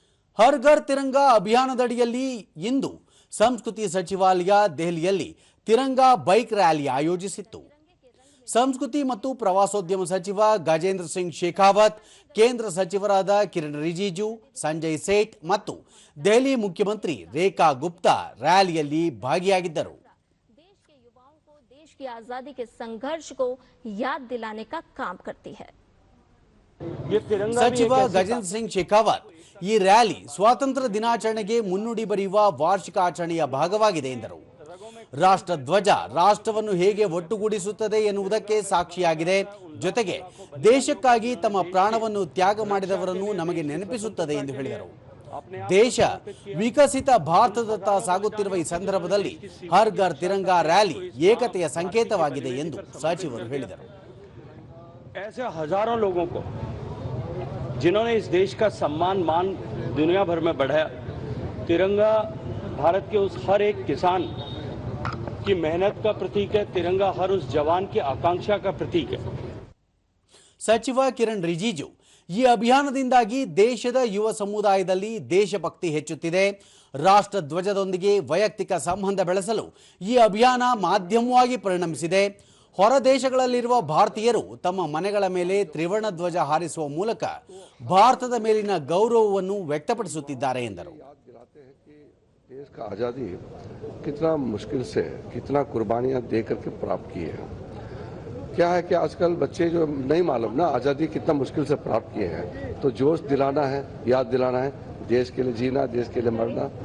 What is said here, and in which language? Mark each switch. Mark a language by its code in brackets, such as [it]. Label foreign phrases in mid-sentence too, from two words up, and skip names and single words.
[kn] ಹರ್ ಘರ್ ತಿರಂಗಾ ಅಭಿಯಾನದಡಿಯಲ್ಲಿ ಇಂದು ಸಂಸ್ಕೃತಿ ಸಚಿವಾಲಯ ದೆಹಲಿಯಲ್ಲಿ ತಿರಂಗಾ ಬೈಕ್ ರ್ಯಾಲಿ ಆಯೋಜಿಸಿತ್ತು. ಸಂಸ್ಕೃತಿ ಮತ್ತು ಪ್ರವಾಸೋದ್ಯಮ ಸಚಿವ ಗಜೇಂದ್ರ ಸಿಂಗ್ ಶೇಖಾವತ್, ಕೇಂದ್ರ ಸಚಿವರಾದ ಕಿರಣ್ ರಿಜಿಜು, ಸಂಜಯ್ ಸೇಠ್ ಮತ್ತು ದೆಹಲಿ ಮುಖ್ಯಮಂತ್ರಿ ರೇಖಾ ಗುಪ್ತಾ ರ್ಯಾಲಿಯಲ್ಲಿ ಭಾಗಿಯಾಗಿದ್ದರು. [hi] देश की आजादी के संघर्ष को याद दिलाने का काम करती है. [kn] ಸಚಿವ ಗಜೇಂದ್ರ ಸಿಂಗ್ ಶೇಖಾವತ್ ಈ ರ್ಯಾಲಿ ಸ್ವಾತಂತ್ರ್ಯ ದಿನಾಚರಣೆಗೆ ಮುನ್ನುಡಿ ಬರೆಯುವ ವಾರ್ಷಿಕ ಆಚರಣೆಯ ಭಾಗವಾಗಿದೆ ಎಂದರು. ರಾಷ್ಟ್ರಧ್ವಜ ರಾಷ್ಟ್ರವನ್ನು ಹೇಗೆ ಒಟ್ಟುಗೂಡಿಸುತ್ತದೆ ಎನ್ನುವುದಕ್ಕೆ ಸಾಕ್ಷಿಯಾಗಿದೆ. ಜೊತೆಗೆ ದೇಶಕ್ಕಾಗಿ ತಮ್ಮ ಪ್ರಾಣವನ್ನು ತ್ಯಾಗ ಮಾಡಿದವರನ್ನು ನಮಗೆ ನೆನಪಿಸುತ್ತದೆ ಎಂದು ಹೇಳಿದರು. ದೇಶ ವಿಕಸಿತ ಭಾರತದತ್ತ ಸಾಗುತ್ತಿರುವ ಈ ಸಂದರ್ಭದಲ್ಲಿ ಹರ್ ಘರ್ ತಿರಂಗಾ ರ್ಯಾಲಿ ಏಕತೆಯ ಸಂಕೇತವಾಗಿದೆ ಎಂದು ಸಚಿವರು ಹೇಳಿದರು. [hi] ऐसे हजारों लोगों को जिन्होंने इस देश का सम्मान मान दुनिया भर में बढ़ाया, तिरंगा भारत के उस हर एक किसान की मेहनत का प्रतीक है. तिरंगा हर उस जवान की आकांक्षा का प्रतीक है. [kn] ಸಚಿವ ಕಿರಣ್ ರಿಜಿಜು ಈ ಅಭಿಯಾನದಿಂದಾಗಿ ದೇಶದ ಯುವ ಸಮುದಾಯದಲ್ಲಿ ದೇಶಭಕ್ತಿ ಹೆಚ್ಚುತ್ತಿದೆ. ರಾಷ್ಟ್ರಧ್ವಜದೊಂದಿಗೆ ವೈಯಕ್ತಿಕ ಸಂಬಂಧ ಬೆಳೆಸಲು ಈ ಅಭಿಯಾನ ಮಾಧ್ಯಮವಾಗಿ ಪರಿಣಮಿಸಿದೆ. ಹೊರ ದೇಶಗಳಲ್ಲಿರುವ ಭಾರತೀಯರು ತಮ್ಮ ಮನೆಗಳ ಮೇಲೆ ತ್ರಿವರ್ಣ ಧ್ವಜ ಹಾರಿಸುವ ಮೂಲಕ ಭಾರತದ ಮೇಲಿನ ಗೌರವವನ್ನು ವ್ಯಕ್ತಪಡಿಸುತ್ತಿದ್ದಾರೆ ಎಂದರು. [hi] देश का आज़ादी कितना मुश्किल से कितना कुर्बानियां दे करके प्राप्त की है. क्या है कि आजकल बच्चे जो नहीं मालूम ना आज़ादी कितना मुश्किल से प्राप्त किए हैं, तो जोश दिलाना है, याद दिलाना है, देश के लिए जीना, देश के लिए मरना.